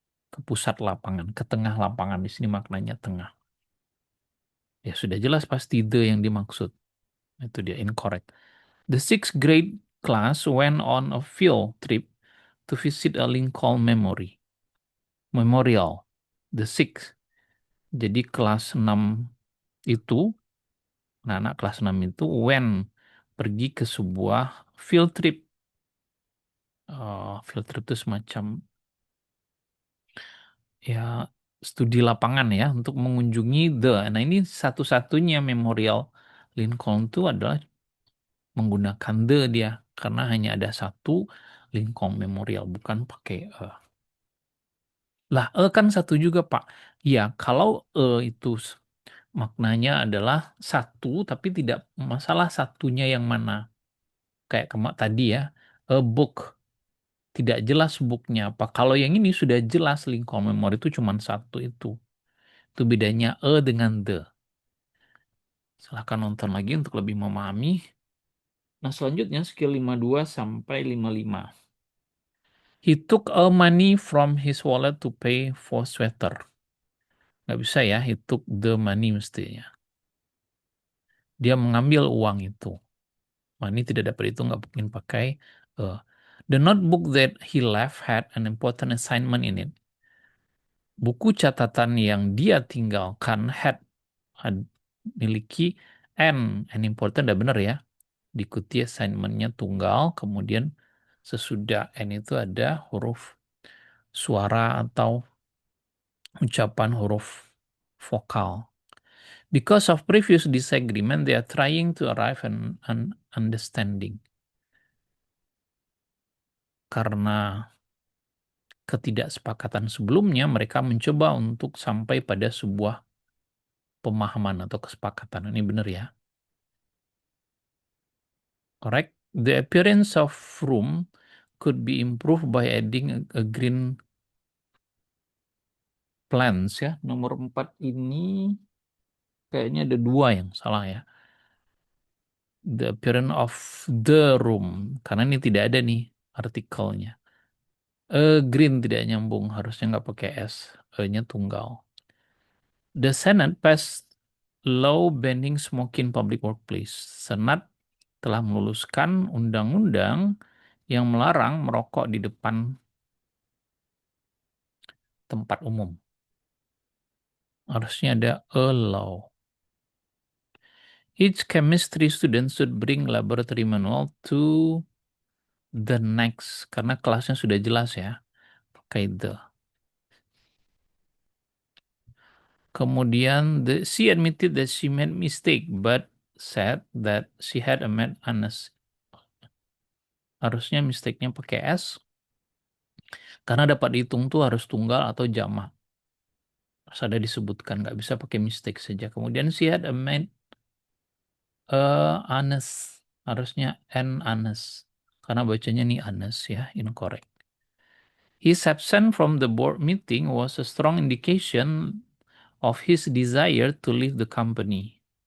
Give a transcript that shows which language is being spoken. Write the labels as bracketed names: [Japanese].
[Indonesian] Ke pusat lapangan. Ke tengah lapangan. Di sini maknanya tengah. Ya sudah jelas pasti the yang dimaksud. Itu dia incorrect. [English] The sixth grade class went on a field trip to visit a Lincoln Memorial. The sixth. [Indonesian] Jadi kelas 6 itu, anak-anak kelas 6 itu pergi ke sebuah field trip. Field trip itu semacam ya studi lapangan ya untuk mengunjungi Nah ini satu-satunya memorial Lincoln itu adalah menggunakan dia karena hanya ada satu Lincoln Memorial bukan pakai lah kan satu juga Pak. Ya kalau itu maknanya adalah satu tapi tidak masalah satunya yang mana. Kayak tadi ya, a book. Tidak jelas booknya apa. Kalau yang ini sudah jelas Lincoln Memorial itu cuma satu itu. Itu bedanya dengan the. Silahkan nonton lagi untuk lebih memahami. Nah selanjutnya skill 52 sampai 55. [English] He took a money from his wallet to pay for sweater. [Indonesian] Nggak bisa ya, [English] he took the money [Indonesian] mestinya. Dia mengambil uang itu. Money tidak dapat itu nggak mungkin pakai [English] the notebook that he left had an important assignment in it. [Indonesian] Buku catatan yang dia tinggalkan miliki [English] an important, [Indonesian] udah benar ya. Diikuti assignmentnya tunggal, kemudian sesudah n itu ada huruf suara atau ucapan huruf vokal. [English] Because of previous disagreement, they are trying to arrive at an understanding. [Indonesian] Karena ketidaksepakatan sebelumnya, mereka mencoba untuk sampai pada sebuah pemahaman atau kesepakatan. Ini benar ya. [English] Correct. The appearance of room could be improved by adding a green plants ya. [Indonesian] Nomor 4 ini kayaknya ada 2 yang salah ya. [English] The appearance of the room. [Indonesian] Karena ini tidak ada nih artikelnya. Green tidak nyambung. Harusnya nggak pakai S. E-nya tunggal. [English] The Senate passed law banning smoking public workplace. [Indonesian] Senat telah meluluskan undang-undang yang melarang merokok di depan tempat umum. Harusnya ada a law. [English] Each chemistry student should bring laboratory manual to the next. [Indonesian] Karena kelasnya sudah jelas ya. Pakai the. [English] Kemudian she admitted that she made mistake but said that she had a made honest. [Indonesian] Harusnya mistake-nya pakai S. Karena dapat dihitung tuh harus tunggal atau jamak. Harus ada disebutkan, nggak bisa pakai mistake saja. [English] Kemudian she had a made honest. [Indonesian] Harusnya an honest. Karena bacanya nih honest ya, incorrect. [English] His absence from the board meeting was a strong indication of his desire to leave the company.